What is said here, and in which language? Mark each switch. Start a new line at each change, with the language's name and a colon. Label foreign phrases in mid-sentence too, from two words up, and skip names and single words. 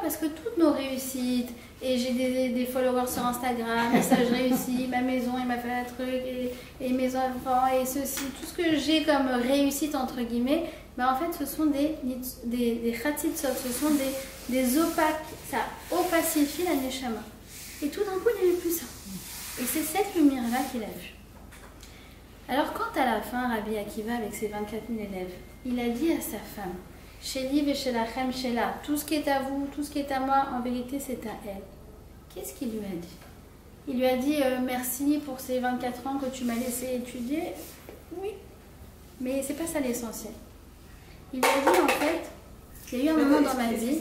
French: Parce que toutes nos réussites, et j'ai des followers sur Instagram, et ça je réussis, ma maison, il m'a fait un truc, et mes enfants, et ceci, tout ce que j'ai comme réussite, entre guillemets, ben en fait ce sont des khatitsot, ce sont des opaques, ça opacifie la Neshama. Et tout d'un coup, il n'y avait plus ça. Et c'est cette lumière-là qu'il a vue. Alors quand à la fin, Rabbi Akiva, avec ses 24 000 élèves, il a dit à sa femme,
Hebrew: שלי ושלכם שלה,
French: tout ce qui est à vous, tout ce qui est à moi, en vérité c'est à elle. Qu'est-ce qu'il lui a dit? Il lui a dit merci pour ces 24 ans que tu m'as laissé étudier. Oui, mais c'est pas ça l'essentiel. Il lui a dit en fait, il y a eu un moment dans ma vie.